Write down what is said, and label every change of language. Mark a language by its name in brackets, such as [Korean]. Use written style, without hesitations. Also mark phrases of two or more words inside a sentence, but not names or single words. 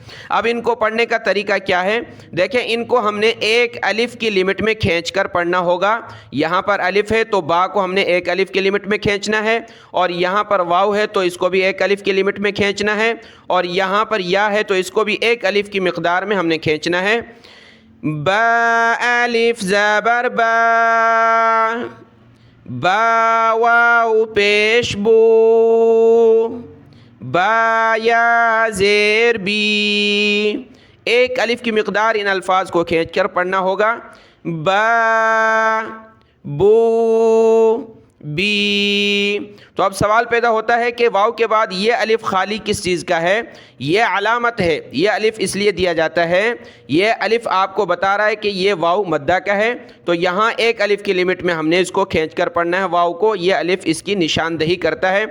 [Urdu] اب ان کو پڑھنے کا طریقہ کیا ہے؟ دیکھیں ان کو ہم نے ایک الف کی لمٹ میں کھینچ کر پڑھنا ہوگا۔ یہاں پر الف ہے تو با کو ہم نے ایک الف کی لمٹ میں کھینچنا ہے، اور یہاں پر واو ہے تو اس کو بھی ایک الف کی لمٹ میں کھینچنا ہے، اور یہاں پر یا ہے تو اس کو بھی ایک الف کی مقدار میں ہم نے کھینچنا ہے۔ با الف زبر با، با واو پیش بو، با یا زیر بی۔ ایک الف کی مقدار ان الفاظ کو کھینچ کر پڑھنا ہوگا۔ با، بو، بی۔ تو اب سوال پیدا ہوتا ہے کہ واو کے بعد یہ الف خالی کس چیز کا ہے؟ یہ علامت ہے، یہ الف اس لیے دیا جاتا ہے، یہ الف آپ کو بتا رہا ہے کہ یہ واو مدہ کا ہے، تو یہاں ایک الف کی لمٹ میں ہم نے اس کو کھینچ کر پڑھنا ہے واو کو، یہ الف اس کی نشاندہی کرتا ہے۔